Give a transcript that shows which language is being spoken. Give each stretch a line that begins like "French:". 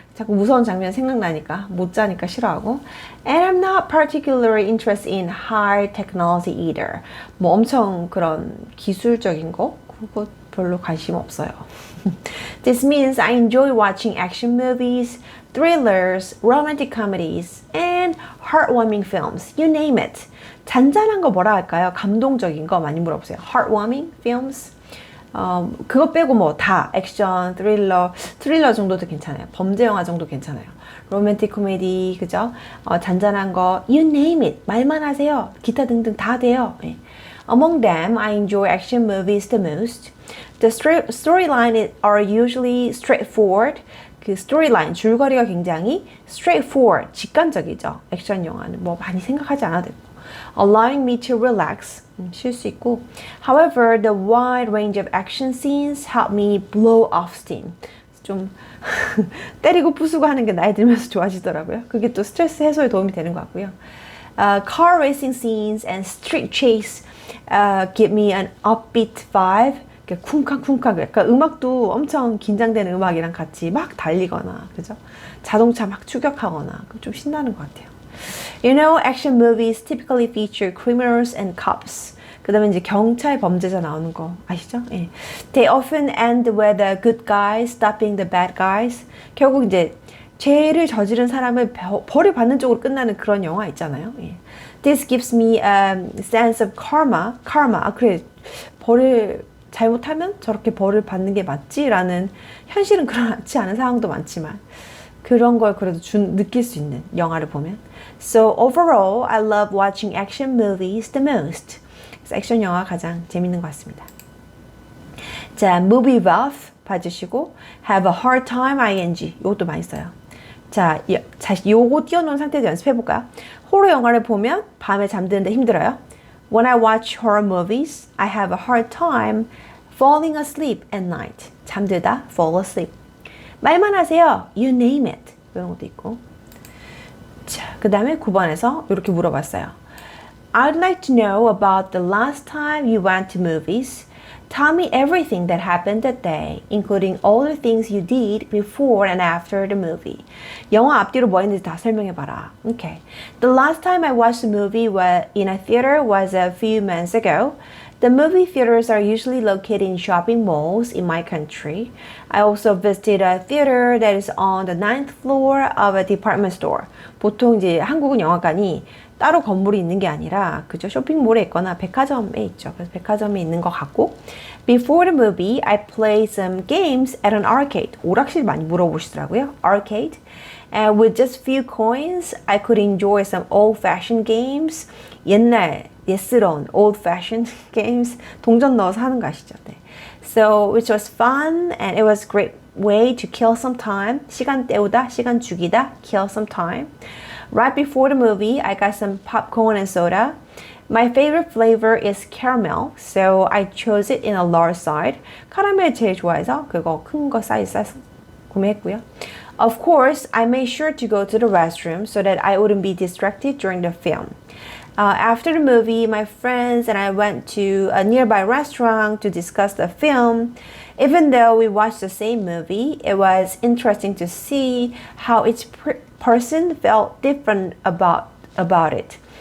Korean: 자꾸 무서운 장면 생각나니까 못 자니까 싫어하고.
English: And I'm not particularly interested in high technology either.
Korean: 뭐 엄청 그런 기술적인 거 그거 별로 관심 없어요.
English: This means I enjoy watching action movies, thrillers, romantic comedies, and heartwarming films. You name it.
Korean: 잔잔한 거 뭐라 할까요? 감동적인 거 많이 물어보세요.
English: Heartwarming films.
Korean: 그거 빼고 뭐 다 액션, 트릴러 정도도 괜찮아요. 범죄 영화 정도 괜찮아요. 로맨틱 코미디, 그죠? 잔잔한 거,
English: you name it.
Korean: 말만 하세요. 기타 등등 다 돼요. 네.
English: Among them, I enjoy action movies the most. The storyline are usually straightforward.
Korean: 그 스토리라인, 줄거리가 굉장히 straightforward, 직관적이죠. 액션 영화는 뭐 많이 생각하지 않아도 되고.
English: Allowing me to relax,
Korean: 쉴 수 있고.
English: However, the wide range of action scenes help me blow off steam.
Korean: 좀 때리고 부수고 하는 게 나이 들면서 좋아지더라고요. 그게 또 스트레스 해소에 도움이 되는 것 같고요.
English: Car racing scenes and street chase give me an upbeat vibe.
Korean: 쿵쾅쿵쾅, 약간 음악도 엄청 긴장되는 음악이랑 같이 막 달리거나, 그죠? 자동차 막 추격하거나, 좀 신나는 것 같아요.
English: You know, action movies typically feature criminals and cops.
Korean: 그 다음에 이제 경찰 범죄자 나오는 거 아시죠? 예.
English: They often end with the good guys stopping the bad guys.
Korean: 결국 이제 죄를 저지른 사람을 벌을 받는 쪽으로 끝나는 그런 영화 있잖아요. 예.
English: This gives me a sense of karma.
Korean: 그래, 벌을 잘못하면 저렇게 벌을 받는 게 맞지라는, 현실은 그렇지 않은 상황도 많지만 그런 걸 그래도 느낄 수 있는 영화를 보면.
English: So overall, I love watching action movies the most.
Korean: 그래서 액션 영화 가장 재밌는 것 같습니다. 자,
English: movie buff
Korean: 봐주시고
English: have a hard time ing
Korean: 이것도 많이 써요. 자, 요거 띄워놓은 상태에서 연습해볼까요? 호러 영화를 보면 밤에 잠드는데 힘들어요.
English: When I watch horror movies, I have a hard time falling asleep at night.
Korean: 잠들다,
English: fall asleep.
Korean: 말만 하세요.
English: You name it.
Korean: 이런 것도 있고. 자, 그 다음에 9번에서 이렇게 물어봤어요.
English: I'd like to know about the last time you went to movies. Tell me everything that happened that day, including all the things you did before and after the movie.
Korean: 영화 앞뒤로 뭐 했는지 다 설명해봐라.
English: Okay. The last time I watched a movie in a theater was a few months ago. The movie theaters are usually located in shopping malls in my country. I also visited a theater that is on the 9th floor of a department store.
Korean: 보통 이제 한국은 영화관이 따로 건물이 있는 게 아니라 그죠? 쇼핑몰에 있거나 백화점에 있죠. 그래서 백화점에 있는 것 같고.
English: Before the movie, I played some games at an arcade.
Korean: 오락실 많이 물어보시더라고요.
English: Arcade. And with just few coins, I could enjoy some old-fashioned games.
Korean: 옛스러운
English: old-fashioned games.
Korean: 동전 넣어서 하는 거 아시죠? 네.
English: So, which was fun and it was a great way to kill some time.
Korean: 시간 때우다, 시간 죽이다,
English: kill some time. Right before the movie, I got some popcorn and soda. My favorite flavor is caramel, so I chose it in a large size.
Korean: 카라멜 제일 좋아해서 그거 큰 거 사이즈 구매했고요.
English: Of course, I made sure to go to the restroom so that I wouldn't be distracted during the film. After the movie, my friends and I went to a nearby restaurant to discuss the film. Even though we watched the same movie, it was interesting to see how each person felt different about it.